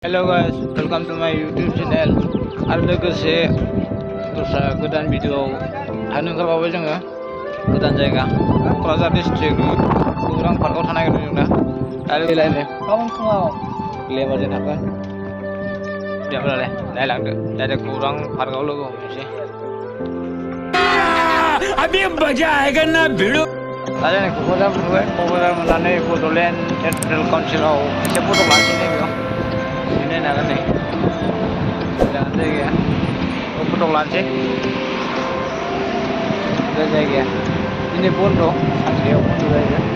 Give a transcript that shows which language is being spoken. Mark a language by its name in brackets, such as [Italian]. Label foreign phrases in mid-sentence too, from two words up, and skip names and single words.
[English] Hello guys, welcome to my YouTube channel. [Bodo] आरो लोगोसे दस्रा गोदान भिडिअ हानो ओंखारबावबाय जोङो गोदान जायगा क'क्राझार डिस्ट्रिक्टनि गौरां पार्कआव थानाय जों दा आरो बेलायनो गाबोन फुङाव लेबारजों थांगोन बेफोरालाय नायलांदो डाइरेक्ट गौरां पार्कआव लोगो हमनोसै [Hindi] अभी मजा आएगा ना भिड़ो [Bodo] दा जों क'क्राझार मोनबाय क'क्राझार मोननानै बड'लेण्ड टेरिट'रियेल काउन्सिलाव एसे फट' लानोसै नैबेयाव नायनांगोन नै मोजां जायगाया फट' लानोसै बे जायगाया दिनै बन्द' सानसेयाव बन्द' जायो